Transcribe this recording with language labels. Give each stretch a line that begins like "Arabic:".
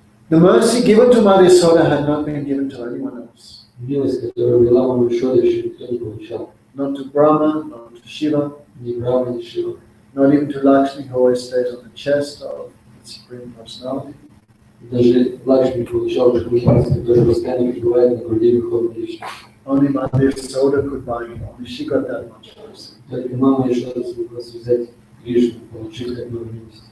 English: The mercy given to Mother Yasoda had not been given to anyone else.
Russian: Милость, которую вела мама Ишода, еще никто не получал.
English: Not to Brahma, not to Shiva,
Russian: Ни Брахма, ни Шива.
English: not even to Lakshmi, who always stays on the chest of the Supreme Personality.
Russian: Даже Лакшми не получал такую милость, которая постоянно пребывает на груди Верховной Личности.
English: Only Mother Yasoda could bind him. Only she got that much mercy.
Russian: Только мама Ишода смогла связать Кришну, получить как милость.